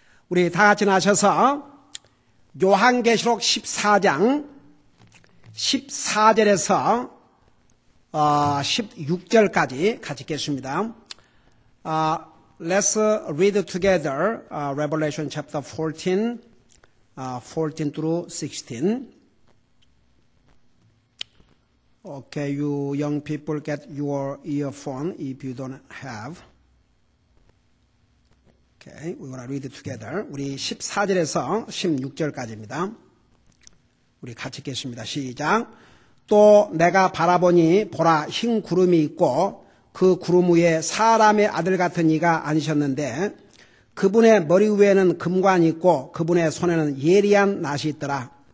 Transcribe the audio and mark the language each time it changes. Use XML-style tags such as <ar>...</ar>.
<ko>우리 다 같이 나셔서 요한계시록 14장 14절에서 16절까지 같이 읽겠습니다.</ko> <en>Let's read together Revelation chapter 14, 14 through 16. Okay, you young people get your earphone if you don't have. Okay, we're going to read it together.</en> <ko>우리 14절에서 16절까지입니다. 우리 같이 읽겠습니다. 시작. 또 내가 바라보니 보라 흰 구름이 있고 그 구름 위에 사람의 아들 같은 이가 앉으셨는데 그분의 머리 위에는 금관이 있고 그분의 손에는 예리한 낫이 있더라.</ko>